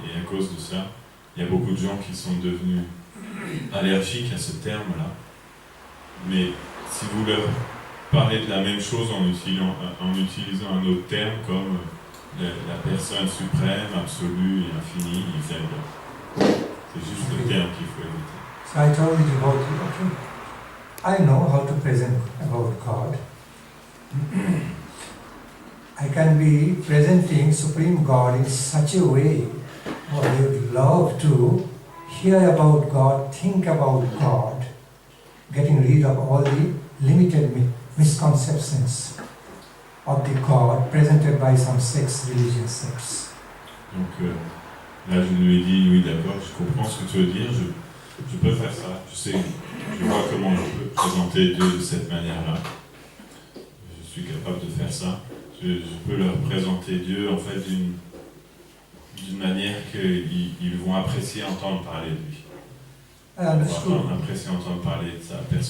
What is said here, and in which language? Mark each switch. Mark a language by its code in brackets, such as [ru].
[fr] Et à cause de ça, il y a beaucoup de gens qui sont devenus allergiques à ce terme-là. Mais si vous leur parlez de la même chose en utilisant un autre terme comme la personne suprême, absolue et infinie, ils aiment bien. C'est juste le terme qu'il faut éviter. [en] So I told the devotee, okay, I know how to present about God. I can be presenting Supreme God in such a way, or they would love to hear about God, think about God, getting rid of all the limited misconceptions of the God presented by some sects, religious sects. [fr] Donc là, je lui ai dit, oui d'accord, je comprends ce que tu veux dire, je peux faire ça, je vois comment je peux présenter Dieu de cette manière-là. Je suis capable de faire ça. Je peux leur présenter Dieu en fait d'une manière qu'ils vont apprécier entendre parler de lui. Ils vont apprécier entendre parler de sa personne.